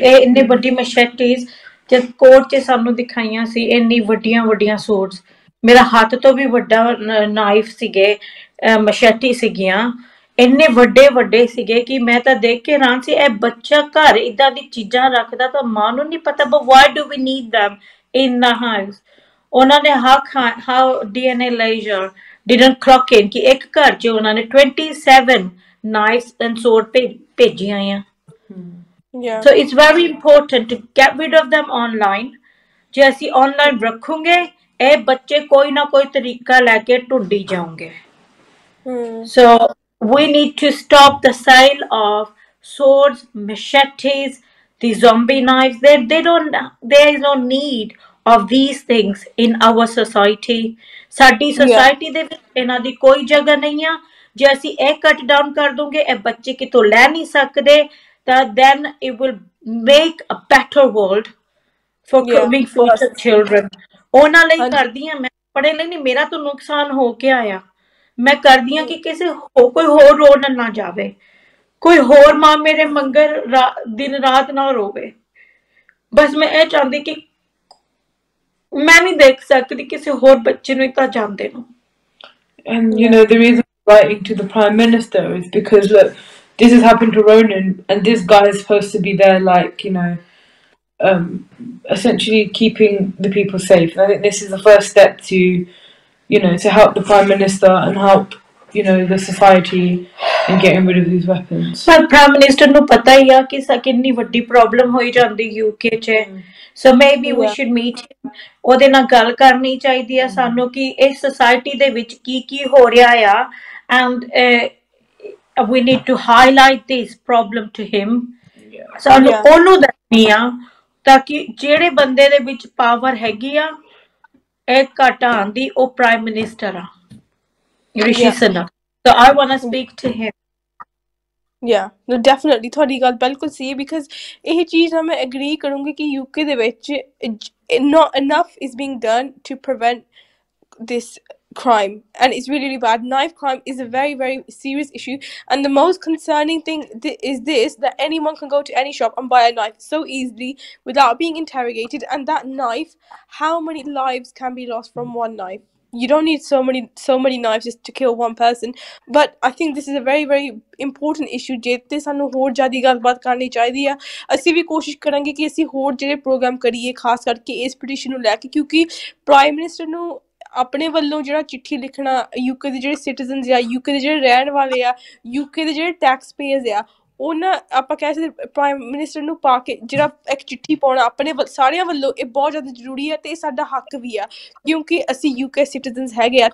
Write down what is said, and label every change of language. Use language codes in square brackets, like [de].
[pa] ਇੰਨੇ ਵੱਡੀ ਮਸ਼ੈਟੀਜ਼ ਜਦ ਕੋਰਟ 'ਚ ਸਾਨੂੰ ਦਿਖਾਈਆਂ ਸੀ, ਇੰਨੀ ਵੱਡੀਆਂ ਸੋਰਡਸ, ਮੇਰਾ ਹੱਥ ਤੋਂ ਵੀ ਵੱਡਾ ਨਾਈਫ ਸੀਗੇ, ਮਸ਼ੈਟੀ ਸੀਗੀਆਂ, ਇੰਨੇ ਵੱਡੇ ਸੀਗੇ ਕਿ ਮੈਂ ਤਾਂ ਦੇਖ ਕੇ ਹੈਰਾਨ ਸੀ, ਇਹ ਬੱਚਾ ਘਰ ਇਦਾਂ ਦੀ ਚੀਜ਼ਾਂ ਰੱਖਦਾ ਤਾਂ ਮਾਂ ਨੂੰ ਨਹੀਂ ਪਤਾ, but why do we need them in the house? ਉਹਨਾਂ ਨੇ [en] how DNA laser didn't clock in [pa] ਕਿ ਇੱਕ ਘਰ 'ਚ ਉਹਨਾਂ ਨੇ 27 [en] knives and sword [pa] ਭੇਜੀਆਂ ਆ. [en] So it's very important to get rid of them online. [pa] ਜੇ ਅਸੀਂ online ਰੱਖੋਗੇ, ਇਹ ਬੱਚੇ ਕੋਈ ਨਾ ਕੋਈ ਤਰੀਕਾ ਲੈ ਕੇ ਢੂੰਡੀ ਜਾਓਗੇ. [en] So we need to stop the sale of swords, machetes, the zombie knives. There is no need of these things in our society. [pa] ਸਾਡੀ society ਦੇ ਵਿੱਚ ਇਹਨਾਂ ਦੀ ਕੋਈ ਜਗ੍ਹਾ ਨਹੀਂ ਆ. ਜੇ ਅਸੀਂ ਇਹ ਕੱਟ ਡਾਊਨ ਕਰ ਦੋਗੇ, ਇਹ ਬੱਚੇ ਕਿਤੋਂ ਲੈ ਨਹੀਂ ਸਕਦੇ, ਤਾਂ [en] then it will make a better world for coming future children. [pa] ਉਹਨਾਂ ਲਈ ਕਰਦੀ ਹਾਂ ਮੈਂ, ਪੜ੍ਹੇ ਲਈ ਨਹੀਂ, ਮੇਰਾ ਤਾਂ ਨੁਕਸਾਨ ਹੋ ਕੇ ਆਇਆ. ਮੈਂ ਕਰਦੀ ਹਾਂ ਕਿ ਕੋਈ ਹੋਰ ਰੋਣ ਨਾ ਜਾਵੇ, ਕੋਈ ਹੋਰ ਮਾਂ ਮੇਰੇ ਮੰਗਰ ਦਿਨ ਰਾਤ ਨਾ ਰੋਵੇ. ਬਸ ਮੈਂ ਇਹ ਚਾਹੁੰਦੀ ਕਿ ਮੈਂ ਨਹੀਂ ਦੇਖ ਸਕਦੀ ਕਿਸੇ ਹੋਰ ਬੱਚੇ ਨੂੰ ਤਾਂ ਜਾਂਦੇ ਨੂੰ. [en] And the reason I'm writing to the Prime Minister is because, look, this has happened to Ronan, and this guy is supposed to be there, like, essentially keeping the people safe. And I think this is the first step to, to help the Prime Minister and help, the society in getting rid of these weapons. [pa] ਪਰ Prime Minister ਨੂੰ ਪਤਾ ਹੀ ਆ ਕਿ ਕਿੰਨੀ ਵੱਡੀ problem ਹੋਈ ਜਾਂਦੀ UK 'ਚ. [en] So maybe we should meet him. [pa] ਉਹਦੇ ਨਾਲ ਗੱਲ ਕਰਨੀ ਚਾਹੀਦੀ ਆ ਸਾਨੂੰ ਕਿ ਇਸ society ਦੇ ਵਿੱਚ ਕੀ ਹੋ ਰਿਹਾ ਆ, [en] and we need to highlight this problem to him. [pa] ਸਾਨੂੰ ਉਹਨੂੰ ਦੱਸਣੀ ਆ ਤਾਂ ਕਿ ਜਿਹੜੇ ਬੰਦੇ ਦੇ ਵਿੱਚ ਪਾਵਰ ਹੈਗੀ ਆ ਇਹ ਘਟਾਉਣ ਦੀ, ਉਹ Prime Minister ਆ, ਰਿਸ਼ੀ Sunak. [en] So I want to speak to him. No, definitely [pa] ਤੁਹਾਡੀ ਗੱਲ ਬਿਲਕੁਲ ਸਹੀ ਹੈ, ਬਿਕਾਜ਼ ਇਹ ਚੀਜ਼ ਨਾਲ ਮੈਂ ਐਗਰੀ ਕਰੂੰਗੀ ਕਿ UK ਦੇ ਵਿੱਚ [en] not enough is being done to prevent this crime, and it's really bad. Knife crime is a very, very serious issue, and the most concerning thing is this, that anyone can go to any shop and buy a knife so easily without being interrogated, and that knife, how many lives can be lost from one knife? You don't need so many knives just to kill one person. But I think this is a very, very important issue [pa] ਜਿੱਤੇ ਸਾਨੂੰ ਹੋਰ ਜ਼ਿਆਦਾ ਗੱਲਬਾਤ ਕਰਨੀ ਚਾਹੀਦੀ ਆ. ਅਸੀਂ ਵੀ ਕੋਸ਼ਿਸ਼ ਕਰਾਂਗੇ ਕਿ ਅਸੀਂ ਹੋਰ ਜਿਹੜੇ ਪ੍ਰੋਗਰਾਮ ਕਰੀਏ, ਖਾਸ ਕਰਕੇ ਇਸ ਪਟੀਸ਼ਨ ਨੂੰ ਲੈ ਕੇ, ਕਿਉਂਕਿ ਪ੍ਰਾਈਮ ਮਿਨਿਸਟਰ ਨੂੰ ਆਪਣੇ ਵੱਲੋਂ ਜਿਹੜਾ ਚਿੱਠੀ ਲਿਖਣਾ, UK ਦੇ ਜਿਹੜੇ ਸਿਟੀਜ਼ਨਸ ਆ, UK ਦੇ ਜਿਹੜੇ ਰਹਿਣ ਵਾਲੇ ਆ, UK ਦੇ ਜਿਹੜੇ ਟੈਕਸ ਪੇਅਰਸ ਆ, ਉਹਨਾਂ ਆਪਾਂ ਕਹਿ ਸਕਦੇ ਪ੍ਰਾਈਮ ਮਿਨਿਸਟਰ ਨੂੰ ਪਾ ਕੇ ਜਿਹੜਾ ਇੱਕ ਚਿੱਠੀ ਪਾਉਣਾ ਆਪਣੇ ਸਾਰਿਆਂ ਵੱਲੋਂ, ਇਹ ਬਹੁਤ ਜ਼ਿਆਦਾ ਜ਼ਰੂਰੀ ਹੈ ਅਤੇ ਇਹ ਸਾਡਾ ਹੱਕ ਵੀ ਆ, ਕਿਉਂਕਿ ਅਸੀਂ UK ਸਿਟੀਜ਼ਨਸ ਹੈਗੇ ਆ.